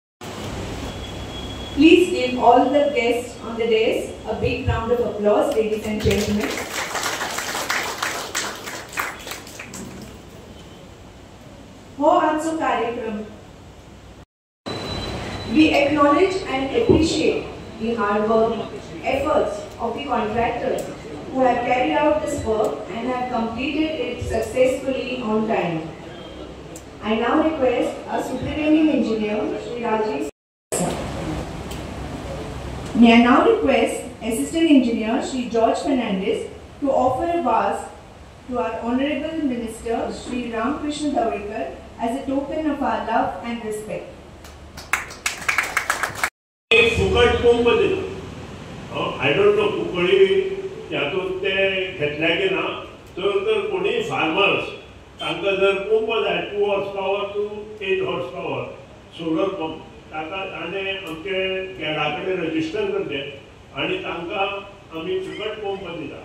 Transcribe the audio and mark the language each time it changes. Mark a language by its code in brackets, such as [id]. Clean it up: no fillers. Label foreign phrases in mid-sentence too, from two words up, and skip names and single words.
[en] Please give all the guests on the dais a big round of applause, ladies and gentlemen. [kok] हो आजचो कार्यक्रम. [en] We acknowledge and appreciate the hard work, efforts of the contractors who have carried out this work and have completed it successfully on time. I now request our superintending engineer, Shri Rajesh. May I now request Assistant Engineer, Shri George Fernandez, to offer a vase to our Honorable Minister, Shri Ramkrishna Dawekar, as a token of our love and respect. [kok] फुकट पंप दिला. [en] I don't know [kok] कुकळी यातून ते घेतल्या की ना तर कोणी फार्मर्स तांका जर पंप जाय [en] 2 horse power to 8 horse power solar pump [kok] ताका ताणे आमचे गेडाकडे रजिस्टर करते आणि तांका आम्ही फुकट पंप दिला.